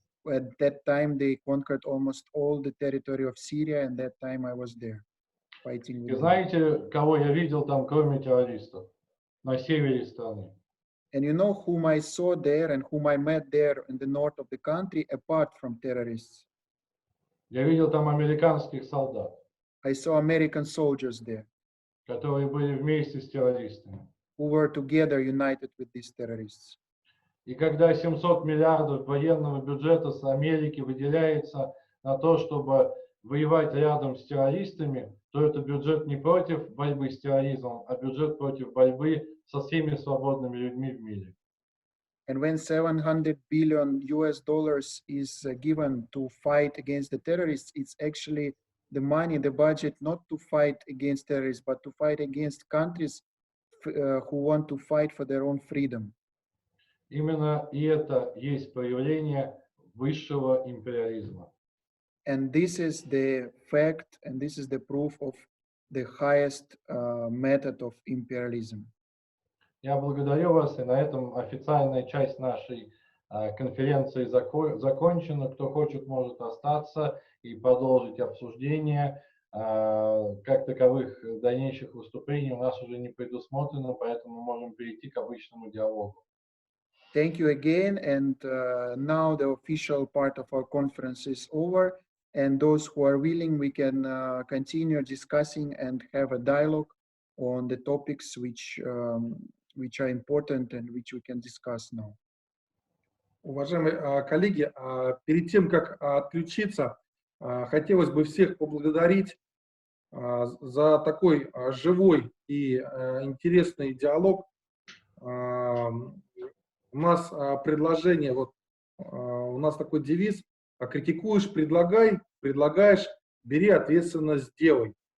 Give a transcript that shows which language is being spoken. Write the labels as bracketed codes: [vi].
[en] At that time, they conquered almost all the territory of Syria, and that time I was there fighting with [ru] И знаете, кого я видел там, кроме террористов, на севере страны? [en] And you know whom I saw there and whom I met there in the north of the country, apart from terrorists? [ru] Я видел там американских солдат, [en] I saw American soldiers there [ru] которые были вместе с террористами. [en] who were together united with these terrorists. [ru] И когда 700 миллиардов военного бюджета с Америки выделяется на то, чтобы воевать рядом с террористами, то это бюджет не против борьбы с терроризмом, а бюджет против борьбы со всеми свободными людьми в мире. [en] And when $700 billion is given to fight against the terrorists, it's actually the money, the budget, not to fight against terrorists, but to fight against countries who want to fight for their own freedom. [ru] Именно и это есть проявление высшего империализма. [en] And this is the fact, and this is the proof of the highest method of imperialism. [ru] Я благодарю вас, и на этом официальная часть нашей конференции закончена. Кто хочет, может остаться и продолжить обсуждение. Как таковых дальнейших выступлений у нас уже не предусмотрено, поэтому мы можем перейти к обычному диалогу. [en] Thank you again, and now the official part of our conference is over, and those who are willing, we can continue discussing and have a dialogue on the topics which are important and which we can discuss now. [ru] Уважаемые коллеги, перед тем, как отключиться, хотелось бы всех поблагодарить за такой живой и интересный диалог. У нас предложение, вот у нас такой девиз: критикуешь, предлагай, предлагаешь, бери ответственность, делай.